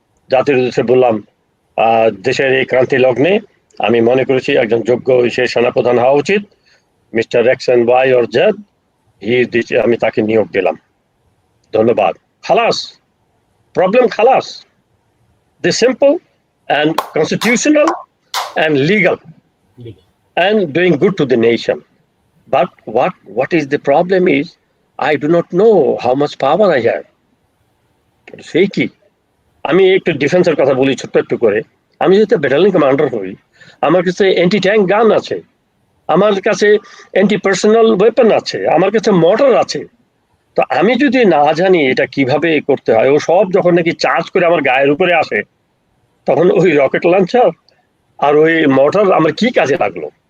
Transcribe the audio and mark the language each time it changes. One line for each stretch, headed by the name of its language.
Bangla: জাতির উদ্দেশ্যে বললাম, দেশের এই ক্রান্তি লগ্নে আমি মনে করেছি একজন যোগ্য সেনাপ্রধান হওয়া উচিত, mister x and Y or Z, আমি তাকে নিয়োগ দিলাম, ধন্যবাদ, খালাস, প্রবলেম খালাস।
English: This simple and constitutional and legal and doing good to the nation. But what is the problem is I do not know how much power I have.
Bangla: সেই কি, আমি একটু ডিফেন্সের কথা বলি ছোট্ট একটু করে। আমি যদি ব্যাটালিয়ন কমান্ডার হই, আমার কাছে অ্যান্টি ট্যাঙ্ক গান আছে, আমার কাছে অ্যান্টি পার্সোনাল ওয়েপন আছে, আমার কাছে মর্টার আছে। তো আমি যদি না জানি এটা কিভাবে করতে হয়, ও সব যখন নাকি চার্জ করে আমার গায়ের উপরে আসে, তখন ওই রকেট লঞ্চার আর ওই মর্টার আমার কি কাজে লাগলো?